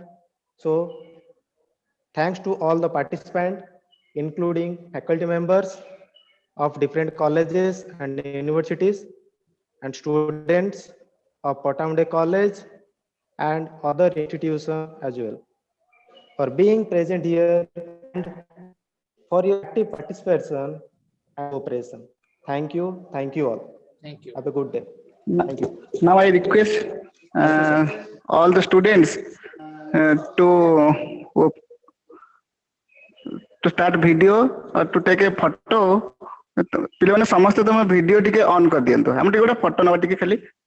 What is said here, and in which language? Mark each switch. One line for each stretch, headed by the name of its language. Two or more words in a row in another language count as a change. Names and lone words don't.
English: So thanks to all the participants, including faculty members of different colleges and universities and students of Pattamundai College and other institutions as well, for being present here and for your active participation and cooperation. Thank you. Thank you all. Thank you. Have a good day. Thank you. Now I request all the students to start video or to take a photo.
Odia: ପିଲାମାନେ ସମସ୍ତେ ତମ ଭିଡିଓ ଟିକେ ଅନ୍ କରିଦିଅନ୍ତୁ, ଆମେ ଟିକେ ଗୋଟେ ଫଟୋ ନବା ଟିକେ ଖାଲି।